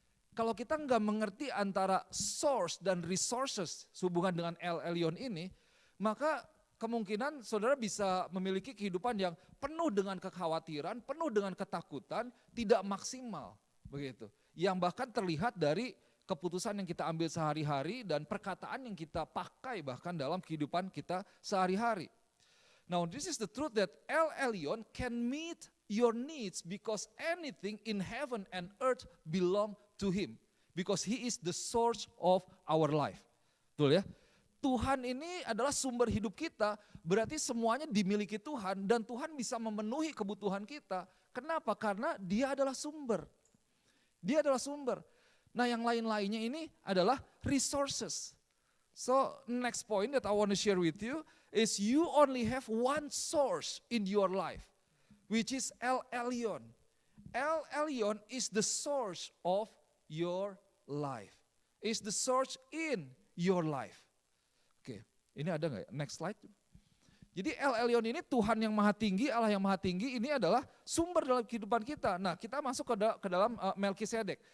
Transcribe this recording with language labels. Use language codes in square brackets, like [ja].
[id] Kalau kita nggak mengerti antara source dan resources sehubungan dengan El Elyon ini, maka kemungkinan saudara bisa memiliki kehidupan yang penuh dengan kekhawatiran, penuh dengan ketakutan, tidak maksimal begitu. Yang bahkan terlihat dari keputusan yang kita ambil sehari-hari dan perkataan yang kita pakai bahkan dalam kehidupan kita sehari-hari. [en] Now this is the truth that El Elyon can meet your needs because anything in heaven and earth belong to him. Because he is the source of our life. [id] Betul ya? Tuhan ini adalah sumber hidup kita, berarti semuanya dimiliki Tuhan dan Tuhan bisa memenuhi kebutuhan kita. Kenapa? Karena dia adalah sumber. Dia adalah sumber. Nah yang lain-lainnya ini adalah resources. [en] So next point that I want to share with you is you only have one source in your life, which is El Elyon. El Elyon is the source of your life. Is the source in your life. [id] Oke, ini ada nggak ya? [en] Next slide. [id] Jadi El Elyon ini Tuhan yang maha tinggi, Allah yang maha tinggi, ini adalah sumber dalam kehidupan kita. Nah kita masuk ke dalam Melkisedek.